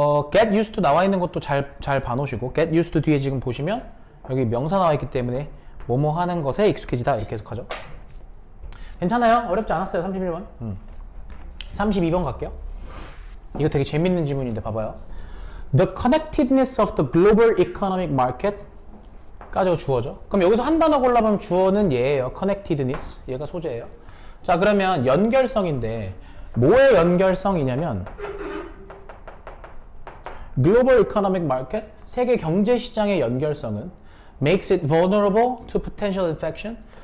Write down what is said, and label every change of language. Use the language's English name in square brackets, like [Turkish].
[Korean] get used to 나와 있는 것도 잘 봐놓으시고, get used to 뒤에 지금 보시면 여기 명사 나와 있기 때문에 뭐뭐 하는 것에 익숙해지다 이렇게 해석하죠. 괜찮아요? 어렵지 않았어요. 31번. 32번 갈게요. 이거 되게 재밌는 질문인데 봐봐요. [English] The connectedness of the global economic market [Korean] 까지가 주어죠. 그럼 여기서 한 단어 골라보면 주어는 얘예요. connectedness. 얘가 소재예요. 자, 그러면 연결성인데 뭐의 연결성이냐면 [English] global economic market, [Korean] 세계 경제 시장의 연결성은 [English] makes it vulnerable to potential infection.